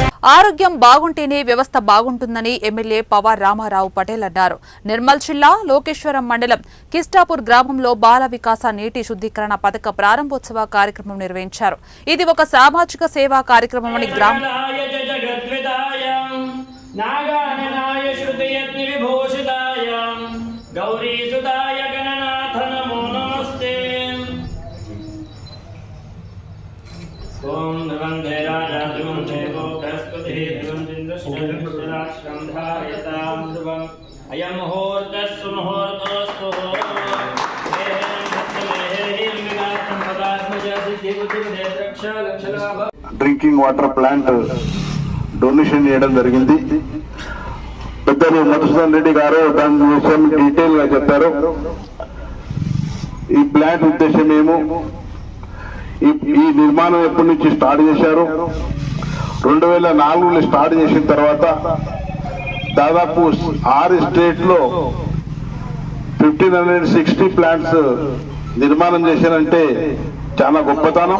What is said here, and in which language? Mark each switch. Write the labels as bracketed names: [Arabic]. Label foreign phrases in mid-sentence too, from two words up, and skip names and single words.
[Telugu] ఆరోగ్యం బాగుంటేనే వ్యవస్థ బాగుంటుందని ఎమ్మెల్యే పవార్ రామారావు పటేల్ అన్నారు. నిర్మల్ జిల్లా లోకేశ్వరం మండలం కిస్టాపూర్ గ్రామంలో బాల వికాస నీటి శుద్ధీకరణ పథక ప్రారంభోత్సవ కార్యక్రమం నిర్వహించారు. ఇది ఒక సామాజిక సేవా కార్యక్రమమని గ్రామ [Sanskrit] ओम नवंदे राजाधिमं देवो बृहस्पतिः द्विवंदिन्द्रश्चन्द्रश्रं धारयतां ध्रुवम् अयं मुहूर्तस्तु मुहूर्तोऽस्तु [English] drinking water plant donation [Telugu] చేయడం జరిగింది. పెద్దలు మధుసూదన్ రెడ్డి గారు దాని విషయం డీటెయిల్ గా చెప్పారు. ఈ ప్లాంట్ ఉద్దేశం ఏమో, ఈ నిర్మాణం ఎప్పటి నుంచి స్టార్ట్ చేశారు, 2004లో స్టార్ట్ చేసిన తర్వాత దాదాపు 6 స్టేట్ లో 1560 ప్లాంట్స్ నిర్మాణం చేశారంటే చాలా గొప్పతనం.